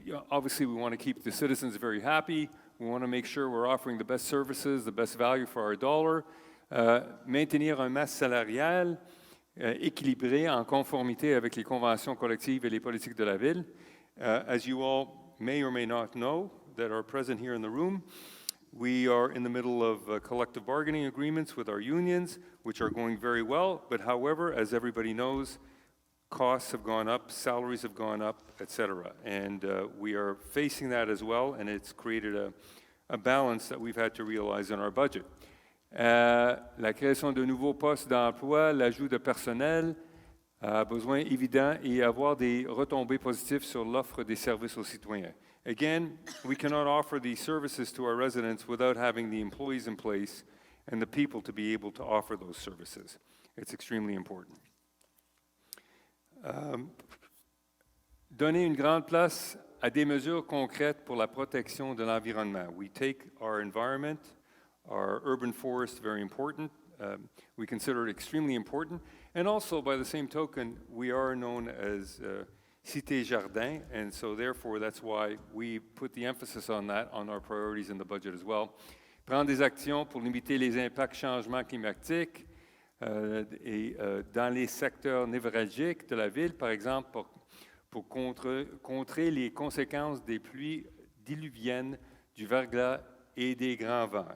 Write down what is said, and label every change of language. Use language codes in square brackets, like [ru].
[en] Obviously, we want to keep the citizens very happy. We want to make sure we're offering the best services, the best value for our dollar. [fr] Maintenir un masse salariale équilibré en conformité avec les conventions collectives et les politiques de la ville. [en] As you all may or may not know that are present here in the room, we are in the middle of collective bargaining agreements with our unions, which are going very well. But however, as everybody knows, costs have gone up, salaries have gone up, etc. And we are facing that as well, and it's created a balance that we've had to realize in our budget. [fr] La création de nouveaux postes d'emploi, l'ajout de personnel, besoin évident et avoir des retombées positives sur l'offre des services aux citoyens. [en] Again, we cannot offer these services to our residents without having the employees in place and the people to be able to offer those services. It's extremely important. [fr] Donner une grande place à des mesures concrètes pour la protection de l'environnement. [en] We take our environment, our urban forest, very important. We consider it extremely important. And also, by the same token, we are known as Cité Jardin, and so therefore that's why we put the emphasis on that, on our priorities in the budget as well. [fr] Prendre des actions pour limiter les impacts changements climatiques dans les secteurs névralgiques de la ville, par exemple, pour contrer les conséquences des pluies diluviennes, du verglas et des grands vents.